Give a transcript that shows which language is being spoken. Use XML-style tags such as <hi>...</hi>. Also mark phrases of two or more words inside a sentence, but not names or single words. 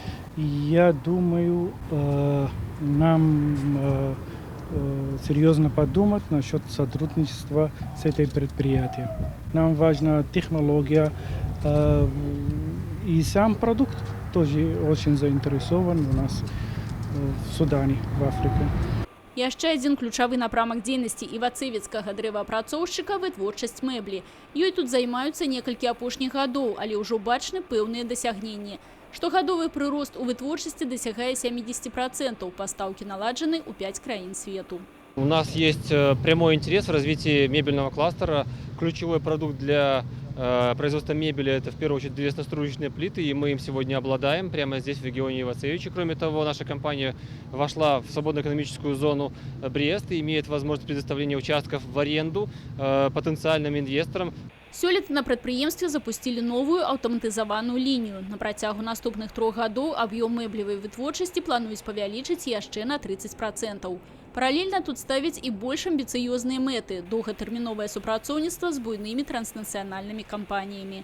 <ru>Я думаю, нам серьезно подумать насчет сотрудничества с этой предприятием. Нам важна технология и сам продукт тоже очень заинтересован у нас в Судане, в Африке.</ru> <be>Яшчэ адзін ключавы напрамак дзейнасці івацевіцкага дрэваапрацоўшчыка – вытворчасць мэблі. Ёй тут займаюцца некалькі апошніх гадоў, але ўжо бачны пэўныя дасягненні. Штогадовы прырост у вытворчасці дасягае 70%, пастаўкі наладжаны ў 5 краін свету.</be> <ru>У нас есть прямой интерес в развитии мебельного кластера. Ключевой продукт для производства мебели – это в первую очередь древесно-стружечные плиты, и мы им сегодня обладаем прямо здесь, в регионе Ивацевичи. Кроме того, наша компания вошла в свободную экономическую зону Брест и имеет возможность предоставления участков в аренду потенциальным инвесторам.</ru> <be>Сёлета на прадпрыемстве запусцілі новую аўтаматызаваную лінію. На працягу наступных 3 гадоў аб'ём мэблевай вытворчасці плануюць павялічыць яшчэ на 30%. Паралельна тут ставяць і больш амбіцыёзныя мэты – доўгатэрміновае супрацоўніцтва з буйнымі транснацыянальнымі кампаніямі.</be>